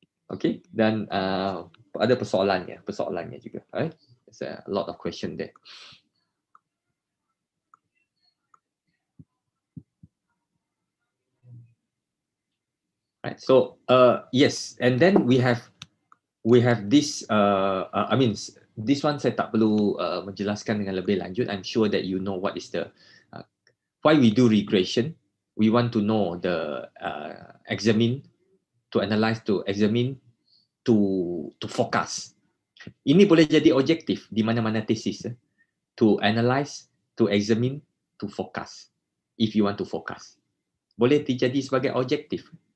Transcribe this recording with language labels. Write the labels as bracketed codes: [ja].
[ms] Okay, dan ada persoalannya juga. [en] Right? There's a lot of question there. Right, so yes, and then we have this. I mean, this one [ms] saya tak perlu menjelaskan dengan lebih lanjut. [en] I'm sure that you know what is the why we do regression. We want to know the examine, to analyze, to examine, to forecast. [ms] Ini boleh jadi objektif di mana-mana tesis. [en] To analyze, to examine, to forecast. If you want to forecast, [ms] boleh jadi sebagai objektif.